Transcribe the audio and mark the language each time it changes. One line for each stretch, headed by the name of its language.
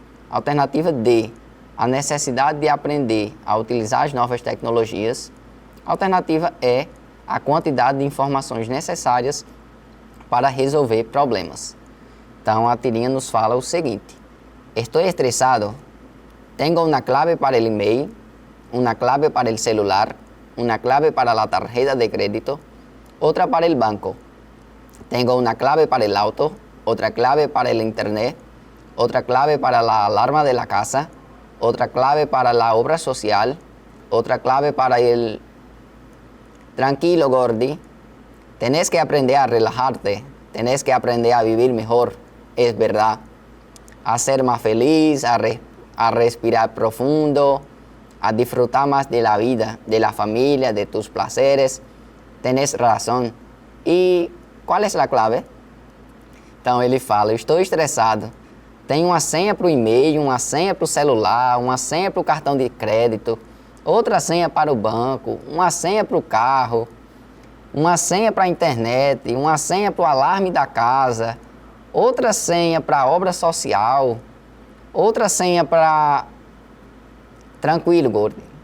Portuguese: Alternativa D: a necessidade de aprender a utilizar as novas tecnologias. Alternativa E: a quantidade de informações necessárias para resolver problemas. Então, a tirinha nos fala o seguinte: estou estressado.
Spanish: Tengo una clave para el email, una clave para el celular, una clave para la tarjeta de crédito, otra para el banco. Tengo una clave para el auto, otra clave para el internet, otra clave para la alarma de la casa, otra clave para la obra social, otra clave para el... Tranquilo, Gordy. Tenés que aprender a relajarte, tenés que aprender a vivir mejor, es verdad. A ser más feliz, a respirar profundo, a disfrutar más de la vida, de la familia, de tus placeres.
Portuguese: Tenés razão. E qual é a clave? Então ele fala: eu estou estressado. Tenho uma senha para o e-mail, uma senha para o celular, uma senha para o cartão de crédito, outra senha para o banco, uma senha para o carro, uma senha para a internet, uma senha para o alarme da casa, outra senha para a obra social, outra senha para... Tranquilo, Gordy.